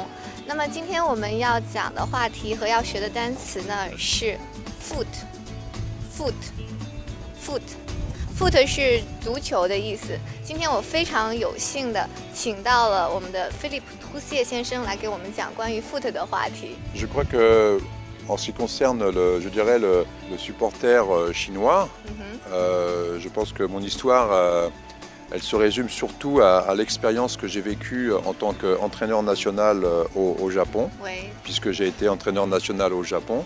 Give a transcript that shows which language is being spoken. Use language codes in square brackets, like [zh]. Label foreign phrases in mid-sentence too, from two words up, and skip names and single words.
[zh] 那么今天我们要讲的话题和要学的单词呢是 foot。foot 是足球的意思。今天我非常有幸的请到了我们的菲利普·图谢先生来给我们讲关于 foot 的话题。 [fr] Je crois que en ce qui concerne je dirais le supporter chinois, je pense que mon histoire, elle se résume surtout à l'expérience que j'ai vécue en tant qu'entraîneur national au Japon, oui. Puisque j'ai été entraîneur national au Japon,